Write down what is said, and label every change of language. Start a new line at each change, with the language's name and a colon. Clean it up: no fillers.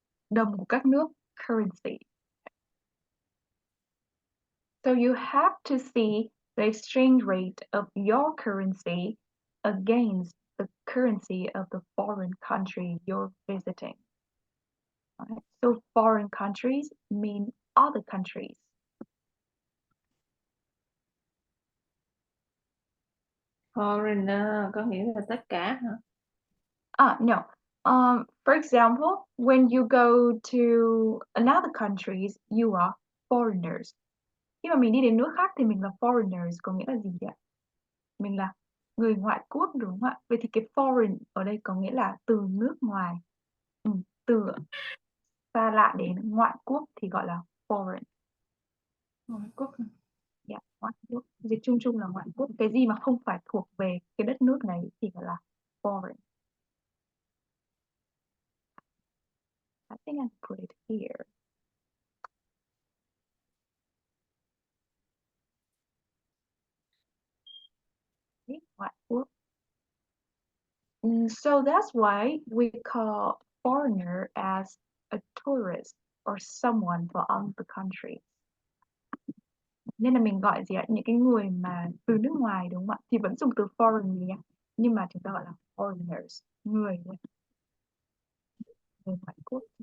Vietnamese: Đồng của các nước, currency.
English: So you have to see the exchange rate of your currency against the currency of the foreign country you're visiting. Right? So foreign countries mean other countries.
Vietnamese: Foreigner có nghĩa là tất cả hả?
English: No. For example, when you go to another countries, you are foreigners.
Vietnamese: Khi mà mình đi đến nước khác thì mình là foreigners, có nghĩa là gì vậy? Mình là Người ngoại quốc đúng không ạ? Vậy thì cái foreign ở đây có nghĩa là từ nước ngoài. Từ xa lạ đến ngoại quốc thì gọi là foreign. Ngoại quốc. Yeah, ngoại quốc. Dịch chung chung là ngoại quốc. Cái gì mà không phải thuộc về cái đất nước này thì gọi là foreign.
English: I think I put it here.
Vietnamese: Okay, ngoại quốc.
English: So that's why we call foreigner as a tourist or someone from the country.
Vietnamese: Nên là mình gọi gì ạ? Những cái người mà từ nước ngoài đúng không ạ? Thì vẫn dùng từ foreign nhé. Nhưng mà chúng ta gọi là foreigners, người ngoại quốc.